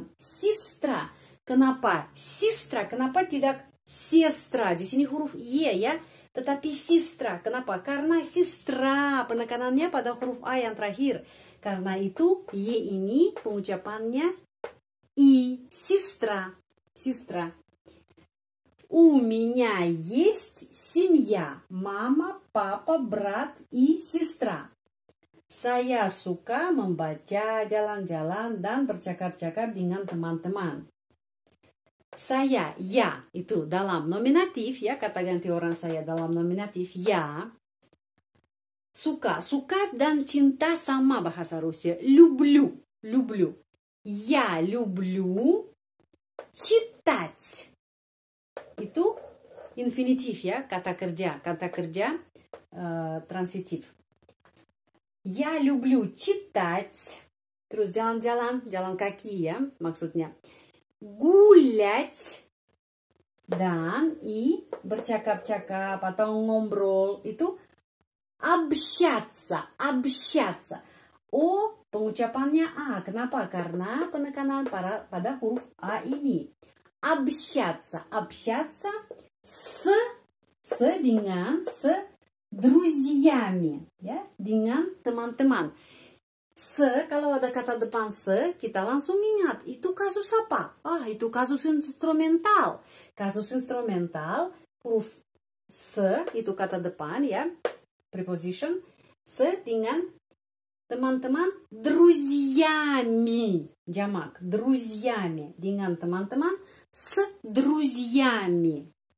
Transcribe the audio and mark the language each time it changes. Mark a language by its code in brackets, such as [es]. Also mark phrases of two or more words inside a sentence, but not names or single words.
[id] Sistra. Kenapa sistra? Kenapa tidak sestra? Di sini huruf Y ya, tetapi sistra. Kenapa? Karena sistra penekanannya pada huruf A yang terakhir. Karena itu Y ini pengucapannya I, sistra. Sistra. [ru] У меня есть семья. Мама, папа, брат и сестра. [id] Saya suka membaca, jalan-jalan, dan bercakap-cakap dengan teman-teman. Saya, ya, itu dalam nominatif ya, kata ganti orang saya dalam nominatif, ya. Suka, suka dan cinta sama bahasa Rusia. [ru] Люблю, люблю. Я люблю читать. [id] Itu infinitif ya, kata kerja transitif. [ru] Я люблю читать. [id] Terus jalan-jalan, jalan kaki ya maksudnya. Гулять. Dan bercakap-cakap atau ngobrol itu [ru] общаться, общаться. [id] O pengucapannya A. Kenapa? Karena penekanan pada huruf A ini. [ru] Общаться, общаться dengan друзьями, [id] ya, dengan teman-teman. Kalau ada kata depan kita langsung ingat, itu kasus apa? Itu kasus instrumental. Kasus instrumental, huruf itu kata depan, ya, preposition, dengan teman-teman, друзьями, jamak, друзьями, dengan teman-teman, друзьями.